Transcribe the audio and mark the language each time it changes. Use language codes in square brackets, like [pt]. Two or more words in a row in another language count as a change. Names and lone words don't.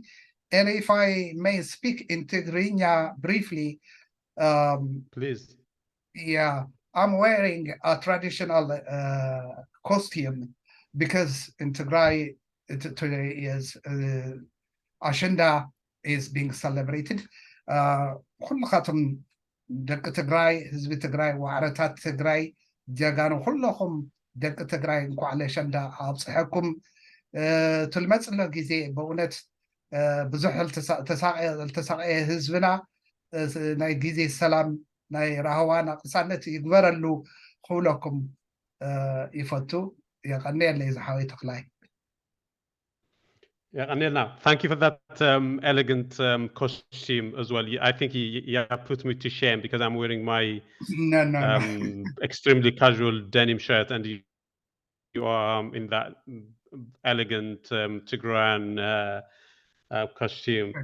[en] And if I may speak in Tigrinya briefly. Please. Yeah, I'm wearing a traditional costume because in Tigray today is Ashenda is being celebrated. [ti] ኩልኻትም ደቂ ትግራይ ህዝቢ ትግራይ ዋዕረታት ትግራይ ጀጋኑ ኩለኹም ደቂ ትግራይ እንኳዕ ለአሸንዳ ኣብፅሐኩም ትልመፅሎ ግዜ በእውነት ብዙሕ ዝተሳቀየ ህዝብና ናይ ግዜ ሰላም ናይ ራህዋን ቅሳነት ይግበረሉ ክብለኩም ይፈቱ የቀኒየለይ ዝሓወይ ተክላይ [en] Yeah, Anil, thank you for that elegant costume as well. I think you have put me to shame because I'm wearing my extremely casual denim shirt, and you are in that elegant Tigrayan costume.